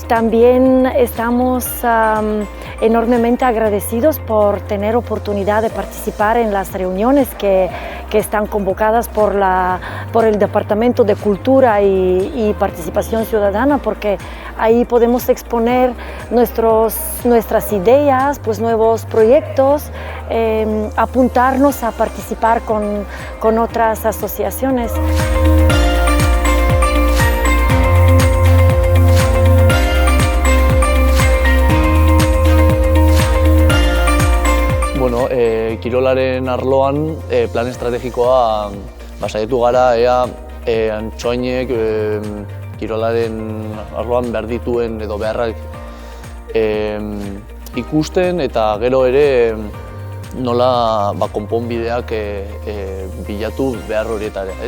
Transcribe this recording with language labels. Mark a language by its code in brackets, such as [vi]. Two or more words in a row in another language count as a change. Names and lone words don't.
[es] También estamos enormemente agradecidos por tener oportunidad de participar en las reuniones que están convocadas por el Departamento de Cultura y Participación Ciudadana, porque ahí podemos exponer nuestras ideas, pues nuevos proyectos, apuntarnos a participar con otras asociaciones. [eu] Bueno, kirolaren arloan plan estrategikoa saiatu gara ea Antsoainek kirolaren arloan behar dituen edo beharrak ikusten eta gero ere nola konponbideak bilatu behar horietara, ez?